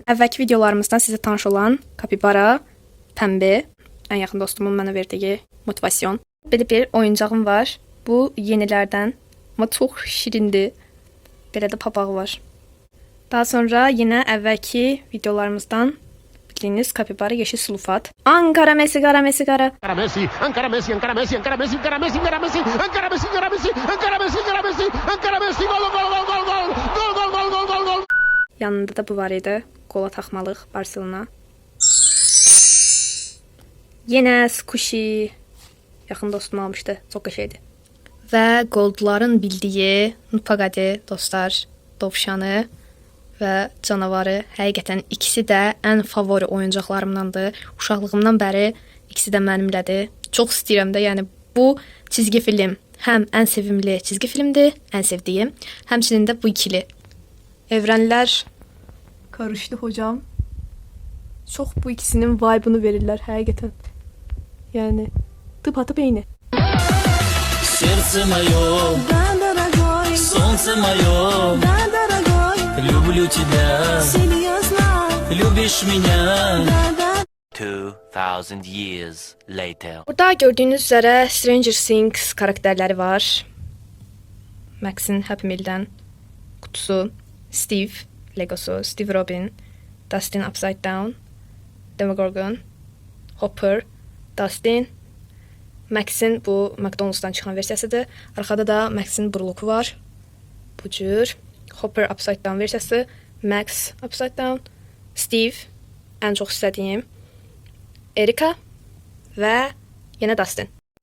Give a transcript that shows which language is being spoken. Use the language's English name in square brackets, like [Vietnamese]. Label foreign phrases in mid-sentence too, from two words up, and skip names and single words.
[Azerbaijani] Əvvəlki videolarımızdan sizə tanış olan Kapibara, Pəmbi, ən yaxın dostumun mənə verdiyi motivasyon. Belə bir oyuncağım var. Bu yenilərdən. Amma çox şirindir. Belə də papağı var. Daha sonra yenə əvvəlki videolarımızdan bildiyiniz Kapibara yeşil sulfat. [Turkish] Ankara Messi, Ankara Messi, Ankara Messi, Ankara Messi, Ankara Messi, Ankara Messi, Ankara Messi, Ankara Messi, Ankara Messi, Ankara Messi, Ankara Messi, Ankara Messi, Ankara Messi, gol gol gol gol gol gol gol gol gol gol. [Azerbaijani] Yanında da bu var idi. Qola taxmalıq Barcelona. Yenə Squishy yaxın dostum almışdı. Çox qəşəngdir. Və Goldların bildiyi Nupagadi dostlar, dovşanı və canavarı. Həqiqətən ikisi də ən favori oyuncaqlarımdandır. Uşaqlığımdan bəri ikisi də mənimlədir. Çox istəyirəm də, yəni bu [Turkish] çizgi film [Azerbaijani] həm ən sevimli [Turkish] çizgi filmdir, [Azerbaijani] ən sevdiyim, həmçinin də bu ikili. [Turkish] Evrənlər karışdı hocam. [Azerbaijani] Çox bu ikisinin vibe'ını verirlər həqiqətən. Yəni tıpatıp eyni. [Russian] Сердце мое, да, дорогой, солнце мое, да, дорогой, люблю тебя, серьезно, любишь меня, да, да. [English] 2000 years later. [Turkish] Burada gördüyünüz üzere Stranger Things karakterleri var. Max'in Happy Meal'den kutusu, Steve Legosu, Steve Robin, Dustin Upside Down, [Azerbaijani] Demogorgon, Hopper, Dustin, Max'in bu McDonald's'dan çıxan versiyasıdır. Arxada da Max'in burluku var. Bu cür. Hopper Upside Down versiyası, Max Upside Down, Steve, ən çox istədiyim, Erika və yenə Dustin.